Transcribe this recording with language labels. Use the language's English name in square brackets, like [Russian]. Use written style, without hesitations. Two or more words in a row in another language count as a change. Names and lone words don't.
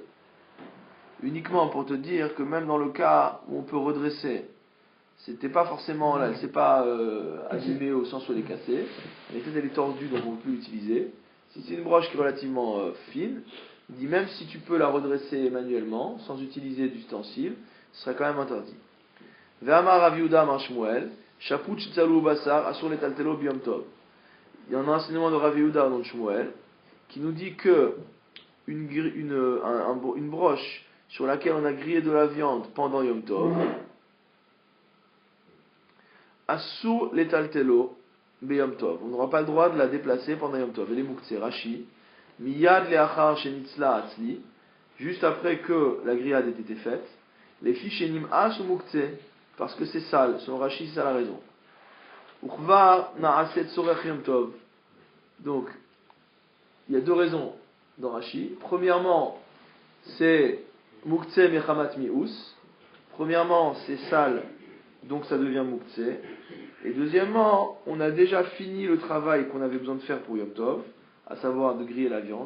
[French] Uniquement pour te dire que même dans le cas où on peut redresser, c'était pas forcément, elle s'est pas abîmée au sens où elle est cassée, elle est tordue donc on ne peut plus l'utiliser. Si c'est une broche qui est relativement fine, il dit même si tu peux la redresser manuellement, sans utiliser d'ustensile, ce serait quand même interdit. [Hebrew] ואמר רב יהודה אמר שמואל, שפוד שצלו בשר, אסור לטלטלו ביום טוב. [French] Il y a un enseignement de Rav Yehuda dans Shmuel, qui nous dit que une broche sur laquelle on a grillé de la viande pendant Yom Tov, [Hebrew] אסור לטלטלו ביום טוב. [French] On n'aura pas le droit de la déplacer pendant Yom Tov. Elle est moukhtse, Rashi. [Hebrew] מיד לאחר שנצלה הצלי, [French] juste après que la grillade ait été faite, les fiches nim'as ou moukhtse, parce que c'est sale, selon Rashi, c'est ça la raison. [Hebrew] וכבר נעשה צורך יום טוב. [French] Donc, il y a deux raisons dans Rashi. Premièrement, c'est [Hebrew] מוקצה מחמת מיאוס. [French] Premièrement, c'est sale, donc ça devient moukhtse. Et deuxièmement, on a déjà fini le travail qu'on avait besoin de faire pour Yom Tov, à savoir de griller la viande.